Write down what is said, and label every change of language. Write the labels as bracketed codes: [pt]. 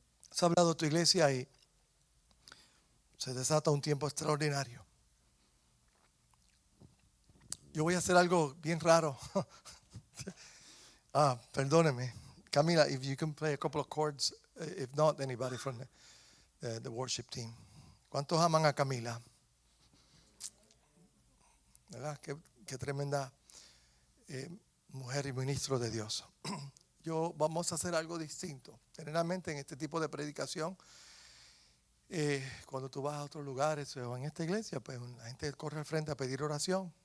[es] Has hablado a tu iglesia y se desata un tiempo extraordinario. Yo voy a hacer algo bien raro. Perdóneme. [en] Camila, if you can play a couple of chords, if not, anybody from the worship team. [es] ¿Cuántos aman a Camila? ¿Verdad? Qué tremenda mujer y ministro de Dios. Vamos a hacer algo distinto. Generalmente en este tipo de predicación, cuando tú vas a otros lugares o en esta iglesia, pues la gente corre al frente a pedir oración.